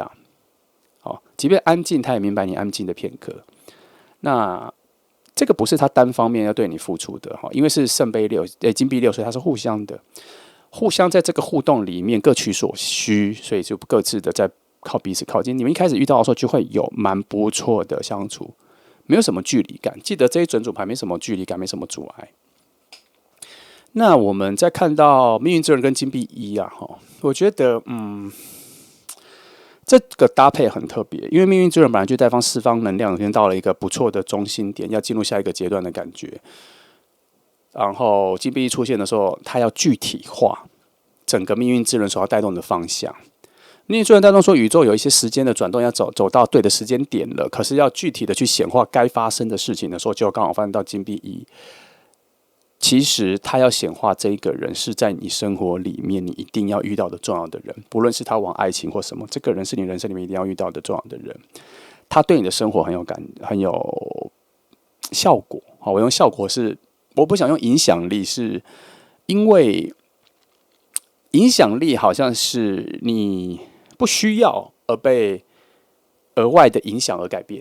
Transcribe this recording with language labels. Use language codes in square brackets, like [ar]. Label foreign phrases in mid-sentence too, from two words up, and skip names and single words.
[zh] 好，即便安靜，他也明白你安靜的片刻。那這個不是他單方面要對你付出的，因為是聖杯6，金幣6，所以它是互相的，互相在這個互動裡面各取所需，所以就各自的在靠彼此靠近。你們一開始遇到的時候，就會有蠻不錯的相處，沒有什麼距離感。記得這一整組牌沒什麼距離感，沒什麼阻礙。那我們再看到命運之輪跟金幣1啊，我覺得這個搭配很特別，因為命運之輪本來就在釋放能量，已經到了一個不錯的中心點，要進入下一個階段的感覺。然後金幣1出現的時候，它要具體化整個命運之輪所要帶動的方向。命運之輪帶動說，宇宙有一些時間的轉動，要走到對的時間點了，可是要具體的去顯化該發生的事情的時候，就剛好發生到金幣1。其實他要顯化這一個人是在你生活裡面你一定要遇到的重要的人，不論是他往愛情或什麼，這個人是你人生裡面一定要遇到的重要的人。他對你的生活很有效果。好，我用效果是，我不想用影響力，是因為影響力好像是你不需要而被額外的影響而改變。